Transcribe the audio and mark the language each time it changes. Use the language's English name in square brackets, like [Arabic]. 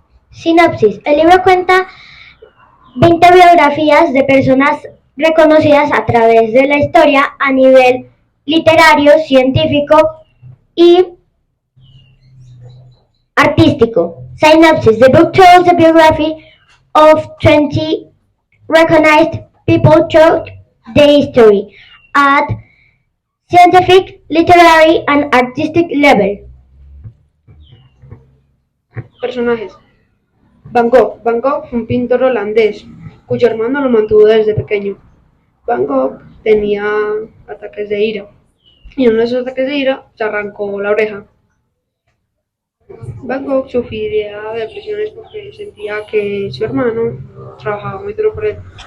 [Spanish] Sinopsis. El libro cuenta 20 biografías de personas reconocidas a través de la historia a nivel literario, científico y artístico. [English] Synopsis. The book tells the biography of 20 recognized people throughout the history at scientific, literary and artistic level. [Spanish] Personajes. Van Gogh. Van Gogh fue un pintor holandés cuyo hermano lo mantuvo desde pequeño. Van Gogh tenía ataques de ira y en uno de esos ataques de ira se arrancó la oreja. Van Gogh sufría depresiones porque sentía que su hermano trabajaba muy duro por él.